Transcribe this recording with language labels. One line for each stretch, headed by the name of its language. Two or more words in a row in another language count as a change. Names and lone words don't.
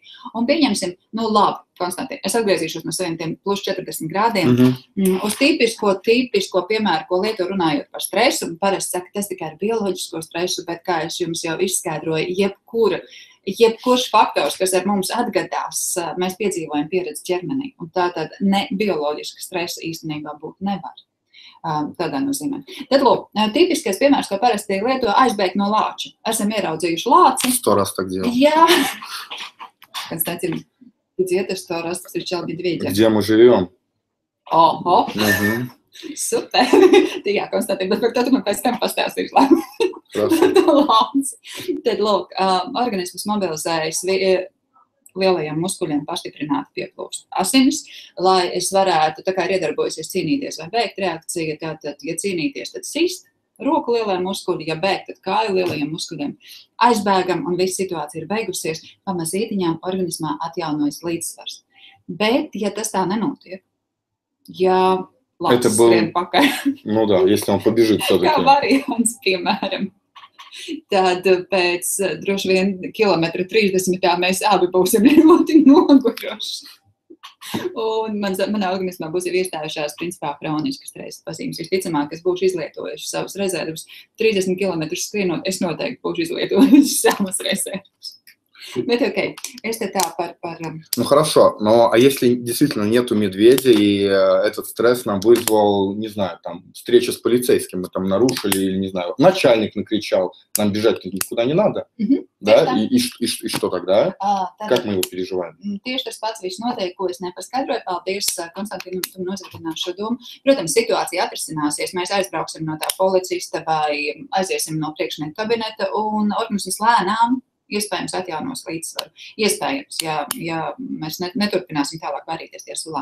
Latvian: Un pieņemsim, nu labi, Konstantin, es atgriezīšos no saviem tiem plus 40 grādiem uz tipisko piemēru, ko lieto runājot par stresu, un parasti saka, tas tikai ir bioloģisko stresu, bet kā es jums jau izskaidroju, jebkurš faktors, kas ar mums atgadās, mēs piedzīvojam pieredzi ķermenī, un tātad ne bioloģiska stresa īstenībā būt nevar. Tādā nozīmē. Tad, lūk, tipiskais piemērs, ko parasti lieto, aizbēgt no lāča. Esam ieraudzījuši lāci.
Russian: 100 раз так делал.
Latvian: Jā.
Russian: Константин, где ты 100 раз встречал медведя? Где мы живем?
Latvian: Oho. Super. Jā, Konstantin, bet par to tu man pēc tam pastāstīšu. Tad, lūk, organisms mobilizējas lielajiem muskuļiem pastiprināti pieplūst asinis, lai es varētu, tā kā ir iedarbojusies cīnīties vai bēgt reakcija, tātad, ja cīnīties, tad sist roku lielajiem muskuļi, ja bēgt, tad kāju lielajiem muskuļiem. Aizbēgam un viss situācija ir beigusies, pamazītiņām organismā atjaunojas līdzsvars. Bet, ja tas tā nenotiek, ja lācis skrien pakaļ,
Russian: nu да, если он побежит все-таки.
Latvian: Kā variants, piemēram. Tad pēc droši vien kilometra 30 mēs abi būsim ļoti noguruši. Un manā organismā būs jau iestājušās principā kroniskas stresa pazīmes. Visticamāk, kas būšu izlietojuši savus rezervus. 30 km skrienot, es noteikti būšu izlietojuši savas rezervus. Bet
Russian: окей, это
Latvian: tā par...
Russian: Ну хорошо, но а если действительно нету медведя, и этот стресс нам вызвал, не знаю, там, встреча с полицейским, мы там нарушили, или, не знаю, начальник накричал, нам бежать никуда не надо, да? И что тогда? Как мы его переживаем?
Latvian: Tieši tas pats viss notiek, ko es nepaskaidroju. Paldies, Konstantin, tu nozīmēs šo domu. Protams, situācija atrisināsies, mēs aizbrauksim no tā policista vai aiziesim no priekšnieku kabineta un organisms lēnām iespējams atjaunos līdzsvaru. Iespējams, ja mēs neturpināsim tālāk varīties tie sulā.